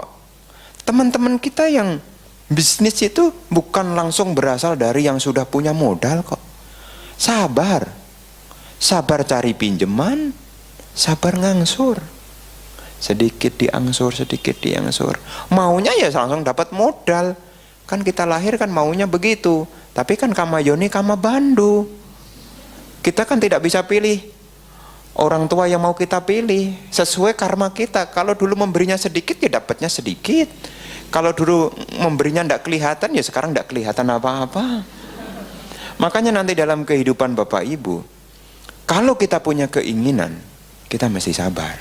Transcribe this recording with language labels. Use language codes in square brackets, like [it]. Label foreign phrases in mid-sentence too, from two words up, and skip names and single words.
[id] Teman-teman kita yang bisnis itu bukan langsung berasal dari yang sudah punya modal kok. Sabar. Sabar cari pinjaman, sabar ngangsur. Sedikit diangsur, sedikit diangsur. Maunya ya langsung dapat modal. Kan kita lahir kan maunya begitu. Tapi kan [pi] kama yoni kama bandu. [id] Kita kan tidak bisa pilih orang tua yang mau kita pilih. Sesuai karma kita. Kalau dulu memberinya sedikit ya dapatnya sedikit. Kalau dulu memberinya tidak kelihatan ya sekarang tidak kelihatan apa-apa. Makanya nanti dalam kehidupan Bapak Ibu, kalau kita punya keinginan, kita mesti sabar.